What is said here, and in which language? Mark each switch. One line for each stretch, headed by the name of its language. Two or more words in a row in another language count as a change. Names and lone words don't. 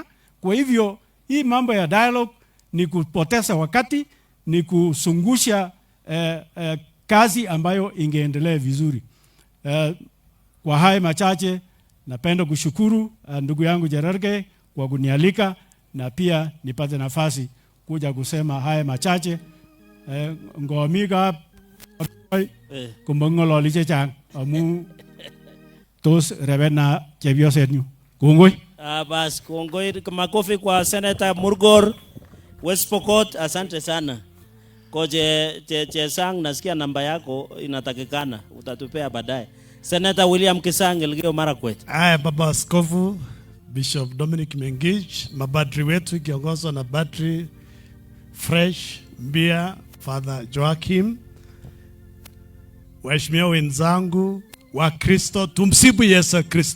Swahili: Kwa hivyo hii mambo ya dialogue ni kupoteza wakati, ni kusungusha kazi ambayo ingeendelea vizuri. Kwa haya machache, napenda kushukuru ndugu yangu Cherargei kwa kunialika, na pia nipate nafasi kuja kusema haya machache.
Kalenjin: Ngomiga kumbongololi chechang amu tos rebena chepyosetnyu. Kongoi. Bas, kongoi.
Swahili: Makofi kwa Senator Murgor, West Pokot. Asante sana. Koje sang, nasikia namba yako inatakikana, utatupea baadaye. Senator William Kisang, Elgeyo Marakwet. Baba Askofu Bishop Dominic Mengich, mabadri wetu kiongozwa na Badri Fresh Mbia, Father Joachim, waheshimiwa wenzangu wa Kristo, tumsifu Yesu Kristo.